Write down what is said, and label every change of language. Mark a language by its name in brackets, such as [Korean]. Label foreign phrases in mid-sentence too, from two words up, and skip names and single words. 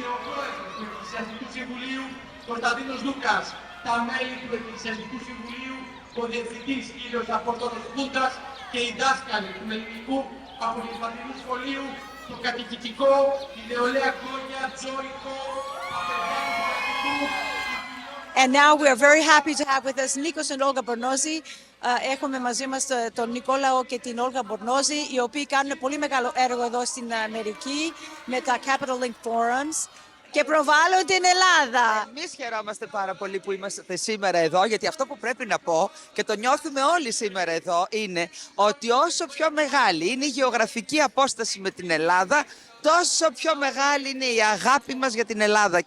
[Greek] και ο πρόεδρος του Εκκλησιαστικού Συμβουλίου Κωνσταντίνος Λούκας, τα μέλη του Εκκλησιαστικού Συμβουλίου, ο διευθυντής κύριος Απόστολος Κούντας και οι δάσκαλοι του Ελληνικού Απολυμματικού Σχολείου, το κατοικητικό, η νεολαία Κόνια, Τζόικο, [English] And now we are very happy to have with us Nikos and Olga Bornozi. [Greek] Έχουμε μαζί μας τον Νικόλαο και την Όλγα Μπορνόζη, οι οποίοι κάνουν πολύ μεγάλο έργο εδώ στην Αμερική με τα Capital Link Forums και προβάλλουν την Ελλάδα. Εμείς χαιρόμαστε πάρα πολύ που είμαστε σήμερα εδώ, γιατί αυτό που πρέπει να πω και το νιώθουμε όλοι σήμερα εδώ είναι ότι όσο πιο μεγάλη είναι η γεωγραφική απόσταση με την Ελλάδα, τόσο πιο μεγάλη είναι η αγάπη μας για την Ελλάδα.